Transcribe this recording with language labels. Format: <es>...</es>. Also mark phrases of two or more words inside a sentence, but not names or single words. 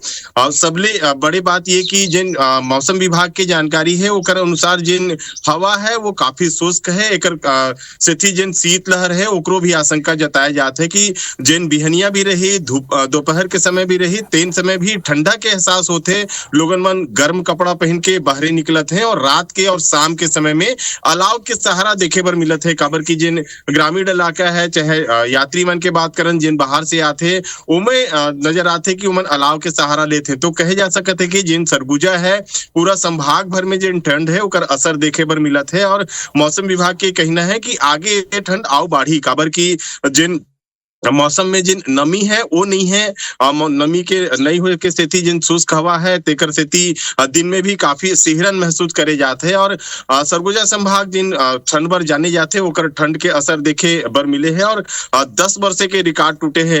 <hne>और सबले बड़ी बात ये कि जिन मौसम विभाग की जानकारी है ओकर अनुसार जिन हवा है वो काफी शुष्क है। एकर सेथी जिन शीतलहर है ओकरो भी आशंका जताया जात है कि जिन बिहनिया भी रही, दोपहर के समय भी रही, तेन समय भी ठंडा के एहसास होते, लोगन मन गर्म कपड़ा पहन के बाहरे निकलत है और रात के और शाम के समय में अलाव के सहारा देखे बर मिलत है। काबर की जिन ग्रामीण इलाका है चाहे यात्री मन के बात करन जिन बाहर से आते ओमे नजर आते कि ओमन अलाव के सहारा लेते। तो कहे जा सकत है कि जिन सरगुजा है पूरा संभाग भर में जिन ठंड है ओकर असर देखे बर मिलत है और मौसम विभाग के कहना है कि आगे ये ठंड आओ बाढ़ी। काबर की जिन मौसम में जिन नमी है वो नहीं है, नमी के नहीं हुए के सेती जिन शुष्क हवा है तेकर सेती दिन में भी काफी सिहरन महसूस करे जाते हैं और सरगुजा संभाग जिन ठंड बर जाने जाते ओकर ठंड के असर देखे बर मिले हैं और 10 वर्ष के रिकॉर्ड टूटे हैं।</hne>